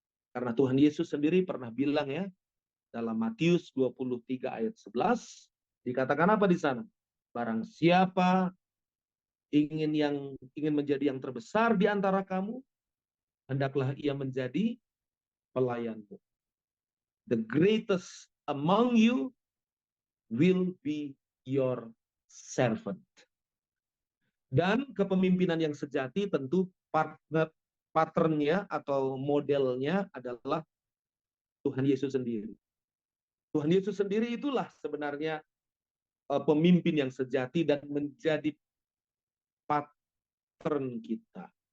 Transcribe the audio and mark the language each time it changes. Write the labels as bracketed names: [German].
[Indonesian] Karena Tuhan Yesus sendiri pernah bilang ya, dalam Matius 23 ayat 11, dikatakan apa di sana? Barang siapa ingin menjadi yang terbesar di antara kamu, hendaklah ia menjadi pelayanmu. [English] The greatest among you will be your servant. [Indonesian] Dan kepemimpinan yang sejati tentu patternnya atau modelnya adalah Tuhan Yesus sendiri. Tuhan Yesus sendiri itulah sebenarnya pemimpin yang sejati dan menjadi pattern kita.